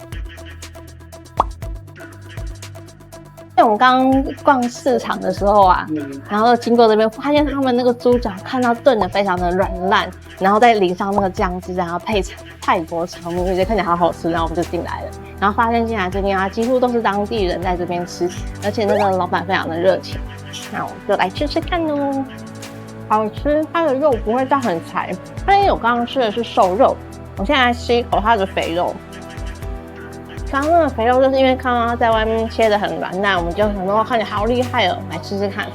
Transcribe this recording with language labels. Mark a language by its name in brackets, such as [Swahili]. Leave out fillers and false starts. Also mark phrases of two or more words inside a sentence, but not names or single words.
[Chinese] 我們剛剛逛市場的時候啊，然後經過這邊，發現他們那個豬腳看到燉的非常的軟爛，然後再淋上那個醬汁，然後配泰國長麵，就覺得看起來好好吃，然後我們就進來了。然後發現進來這邊啊，幾乎都是當地人在這邊吃，而且那個老闆非常的熱情。那我們就來吃吃看嘍，好吃，它的肉不會到很柴，它因為我剛剛吃的是瘦肉，我現在來吃一口它的肥肉。剛剛那個肥肉就是因為看到它在外面切得很軟爛，我們就想說看起來好厲害哦，來吃吃看。